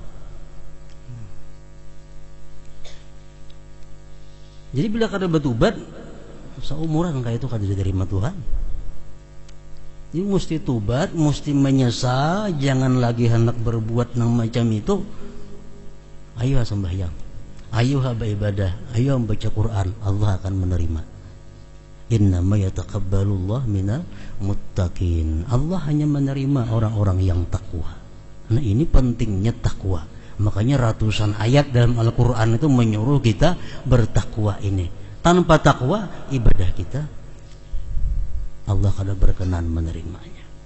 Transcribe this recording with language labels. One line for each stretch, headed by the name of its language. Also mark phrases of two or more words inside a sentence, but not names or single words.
Indonesian: Jadi bila kada bertobat seumuran kayak itu kada diterima Tuhan. Jadi mesti tobat, mesti menyesal, jangan lagi hendak berbuat nang macam itu. Ayo sembahyang, ayo beribadah, ayo baca Quran, Allah akan menerima.
Arabic: إنما يتقبل الله من المتقين.
Indonesian: Allah hanya menerima orang-orang yang takwa. Nah ini pentingnya takwa. Makanya ratusan ayat dalam Al-Quran itu menyuruh kita bertakwa ini. Tanpa takwa, ibadah kita Allah kada berkenan menerimanya.